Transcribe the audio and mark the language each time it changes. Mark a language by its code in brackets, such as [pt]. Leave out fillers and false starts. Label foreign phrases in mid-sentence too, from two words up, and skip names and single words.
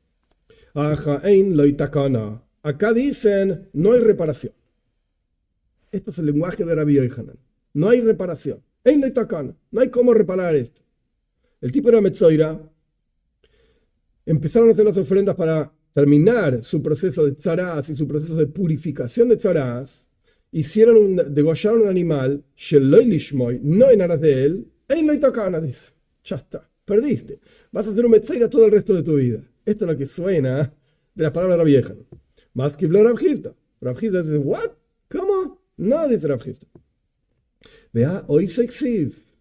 [es] Acá dicen, no hay reparación. Esto es el lenguaje de Rabbi Yochanan. No hay reparación. No hay cómo reparar esto. El tipo era Metzoira. Empezaron a hacer las ofrendas para terminar su proceso de tzarás y su proceso de purificación de tzarás. Degollaron un animal, [he] Sheloy Lishmoy, [es] no en aras de él. Dice. Ya está, perdiste. Vas a hacer un Metzoira todo el resto de tu vida. Esto es lo que suena de las palabras de Rabbi Yochanan. Más que Rav Chisda. Rav Chisda dice, ¿what? ¿Cómo? No, dice Rav Chisda. Vea, hoy soy Xiv.